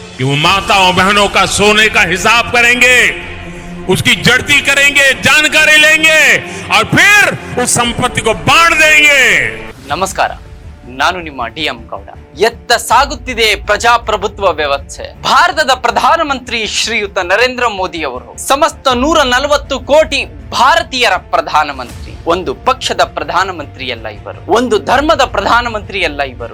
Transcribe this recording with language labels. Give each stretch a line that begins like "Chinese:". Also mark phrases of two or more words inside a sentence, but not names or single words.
Hindi: कि वो माताओं बहनों का सोने का हिसाब करेंगे, उसकी जड़ती करेंगे, जानकारी लेंगे और फिर उस संपत्ति को बांट देंगे।
Kannada: ನಮಸ್ಕಾರ, ನಾನು ನಿಮ್ಮ ಡಿ.ಎಂ. ಗೌಡ. ಎತ್ತ ಸಾಗುತ್ತಿದೆ ಪ್ರಜಾಪ್ರಭುತ್ವ ವ್ಯವಸ್ಥೆ. ಭಾರತದ ಪ್ರಧಾನಮಂತ್ರಿ ಶ್ರೀಯುತ ನರೇಂದ್ರ ಮೋದಿ ಅವರು ಸಮಸ್ತ 140 ಕೋಟಿ ಭಾರತೀಯರ ಪ್ರಧಾನಮಂತ್ರಿ. ಒಂದು ಪಕ್ಷದ ಪ್ರಧಾನಮಂತ್ರಿ ಅಲ್ಲ ಇವರು, ಒಂದು ಧರ್ಮದ ಪ್ರಧಾನಮಂತ್ರಿ ಅಲ್ಲ ಇವರು.